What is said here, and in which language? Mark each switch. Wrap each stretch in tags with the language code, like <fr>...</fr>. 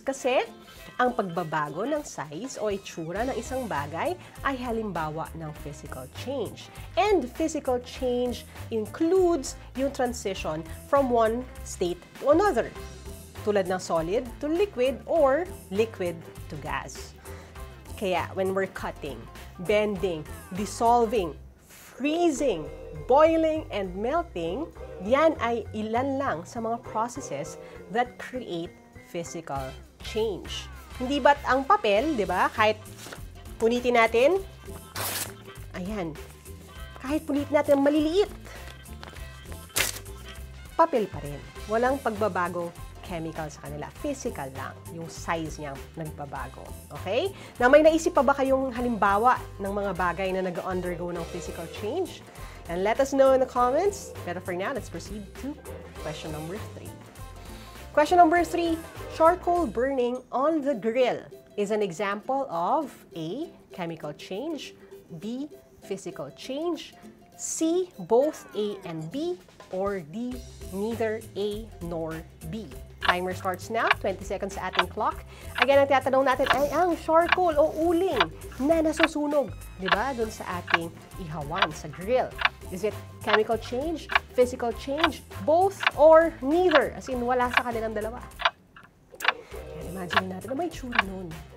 <tl>Kasi ang pagbabago ng size o itsura ng isang bagay ay halimbawa ng physical change.</tl> <en>And physical change includes yung transition from one state to another,</en> <tl>tulad ng</tl> <en>solid to liquid or liquid to gas. Kaya when we're cutting, bending, dissolving, freezing, boiling, and melting,</en> <tl>yan ay ilan lang sa mga</tl> <en>processes that create physical change.</en> <tl>Hindi ba't ang papel, di ba? Kahit punitin natin, ayan, kahit punitin natin maliliit, papel pa rin. Walang pagbabagong chemical sa kanila. Physical lang. Yung size niya nagbabago. Okay? Na may naisip pa ba kayong halimbawa ng mga bagay na nag-undergo ng physical change?</tl> <en>And let us know in the comments. Pero for now, let's proceed to question number 3. Question number 3, charcoal burning on the grill is an example of A, chemical change, B, physical change, C, both A and B, or D, neither A nor B. Timer starts now, 20 seconds</en> <tl>sa ating</tl> <en>clock.</en> <tl>Again, ang tinatanong natin ay ang charcoal o uling na nasusunog, di ba, doon sa ating ihawan sa grill.</tl> <en>Is it chemical change, physical change, both, or neither?</en> <tl>As in, wala sa kanilang dalawa. Imagine natin na may tsura nun.</tl>